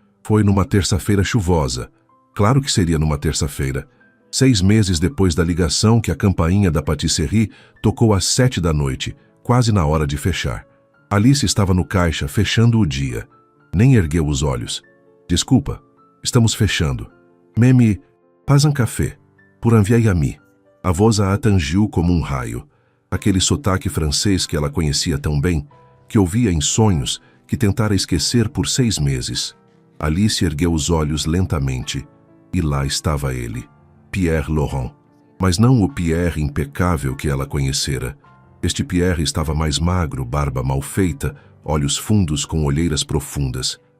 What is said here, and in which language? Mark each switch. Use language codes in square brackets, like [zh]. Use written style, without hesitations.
[pt] Foi numa terça-feira chuvosa. Claro que seria numa terça-feira. 6 meses depois da ligação que a campainha da pâtisserie tocou às 7 da noite, quase na hora de fechar. Alice estava no caixa, fechando o dia. Nem ergueu os olhos. Desculpa, estamos fechando. [fr] Meme, pas un café, pour un vieil ami. [pt] A voz a atingiu como um raio. Aquele sotaque francês que ela conhecia tão bem, que ouvia em sonhos, que tentara esquecer por 6 meses. Alice ergueu os olhos lentamente, e lá estava ele, Pierre Laurent. Mas não o Pierre impecável que ela conhecera. Este Pierre estava mais magro, barba mal feita, olhos fundos com olheiras profundas.